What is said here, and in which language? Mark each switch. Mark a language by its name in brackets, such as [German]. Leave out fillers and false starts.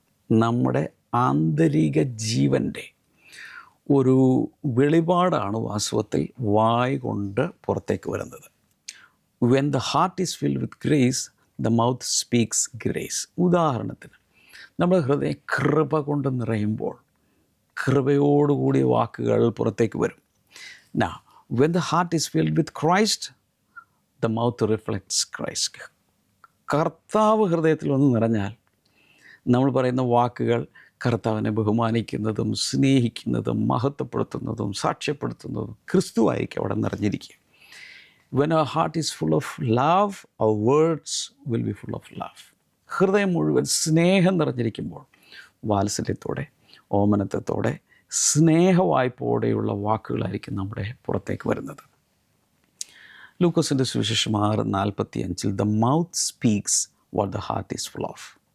[Malayalam] നമ്മുടെ ആന്തരിക ജീവൻ്റെ ഒരു വെളിപാടാണ് വാസ്തവത്തിൽ വായ് കൊണ്ട് പുറത്തേക്ക് വരുന്നത്. [English] When the heart is filled with grace the mouth speaks grace. [Malayalam] ഉദാഹരണത്തിന് നമ്മുടെ ഹൃദയം കൃപ കൊണ്ട് നിറയുമ്പോൾ കൃപയോടുകൂടിയ വാക്കുകൾ പുറത്തേക്ക് വരും. [English] Now, when the heart is filled with Christ, the mouth reflects Christ. [Malayalam] കർത്താവ് ഹൃദയത്തിൽ ഒന്ന് നിറഞ്ഞാൽ നമ്മൾ പറയുന്ന വാക്കുകൾ കർത്താവിനെ ബഹുമാനിക്കുന്നതും സ്നേഹിക്കുന്നതും മഹത്വപ്പെടുത്തുന്നതും സാക്ഷ്യപ്പെടുത്തുന്നതും ക്രിസ്തുവായിരിക്കും അവിടെ നിറഞ്ഞിരിക്കുക. [English] When our heart is full of love, our words will be full of love. [Malayalam] ഹൃദയം മുഴുവൻ സ്നേഹം നിറഞ്ഞിരിക്കുമ്പോൾ വാത്സല്യത്തോടെ, ഓമനത്വത്തോടെ, സ്നേഹവായ്പോടെയുള്ള വാക്കുകളായിരിക്കും നമ്മുടെ പുറത്തേക്ക് വരുന്നത്. ലൂക്കോസിൻ്റെ സുവിശേഷം [English] 6:45 the mouth speaks what the heart is full of.